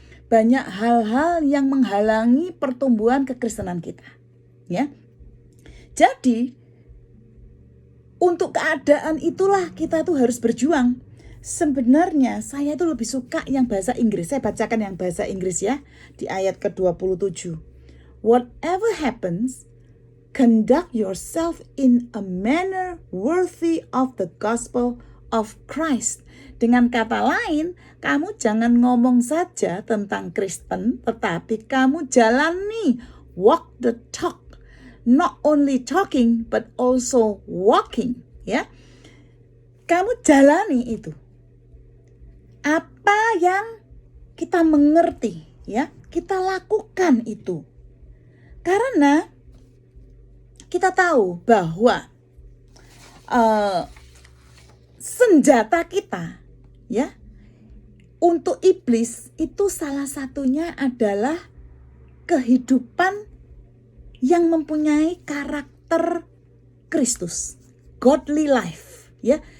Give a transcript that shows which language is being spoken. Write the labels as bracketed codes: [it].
[id] Banyak hal-hal yang menghalangi pertumbuhan kekristenan kita, ya. Jadi untuk keadaan itulah kita tuh harus berjuang. Sebenarnya saya itu lebih suka yang bahasa Inggris. Saya bacakan yang bahasa Inggris ya, di ayat ke-27. [en] Whatever happens, conduct yourself in a manner worthy of the gospel of Christ. [id] Dengan kata lain, kamu jangan ngomong saja tentang Kristen, tetapi kamu jalani, [en] walk the talk. Not only talking, but also walking. [id] Ya, kamu jalani itu. Apa yang kita mengerti, ya, kita lakukan itu. Karena kita tahu bahwa senjata kita, ya, untuk iblis itu salah satunya adalah kehidupan yang mempunyai karakter Kristus, [en] godly life, [id] ya.